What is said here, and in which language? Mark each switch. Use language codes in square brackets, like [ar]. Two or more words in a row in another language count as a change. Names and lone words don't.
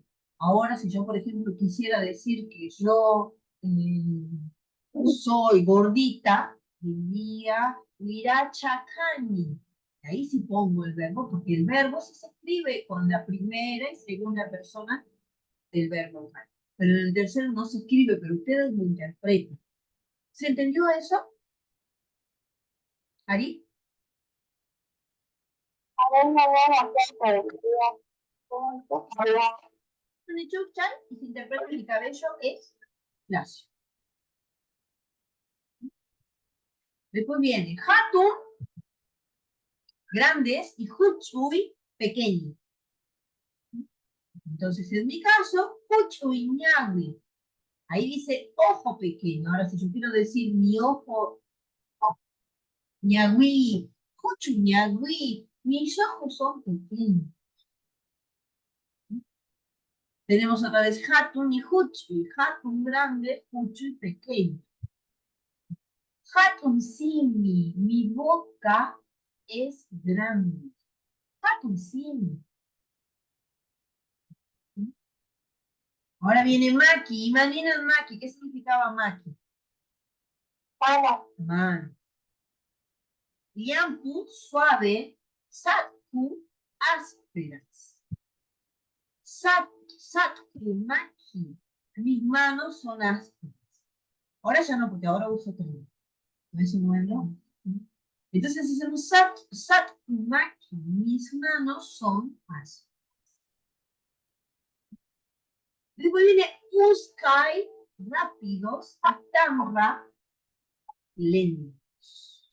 [es] Ahora, si yo, por ejemplo, quisiera decir que yo soy gordita, diría Wirachakani. Ahí sí pongo el verbo, porque el verbo sí se escribe con la primera y segunda persona del verbo. Pero en el tercero no se escribe, pero ustedes lo interpretan. ¿Se entendió eso? ¿Ari? [qu] Suni Chukchan [es] y se interpreta que el cabello es lacio. Después viene Hatun, grandes, y Huchuy, pequeños. Entonces, en mi caso, [qu] Huchuy Ñawi. [es] Ahí dice ojo pequeño. Ahora, si yo quiero decir mi ojo [qu] Ñawi, Huchuy Ñawi, [es] mis ojos son pequeños. Tenemos otra vez Hatun y Huchuy. Hatun grande, Huchuy pequeño. [qu] Hatun Simi, [es] mi boca es grande. [qu] Hatun Simi. [es] Ahora viene Maki. Imaginen Maki. ¿Qué significaba Maki? Mano. Liampu, suave. [qu] Satku, ásperas. Satku, Maki. [es] Mis manos son ásperas. Ahora ya no, porque ahora uso tres. ¿Ves un nuevo? Entonces hacemos [qu] Satku, Maki. [es] Mis manos son ásperas. Después viene Uskai, rápidos, Atamra, lentos.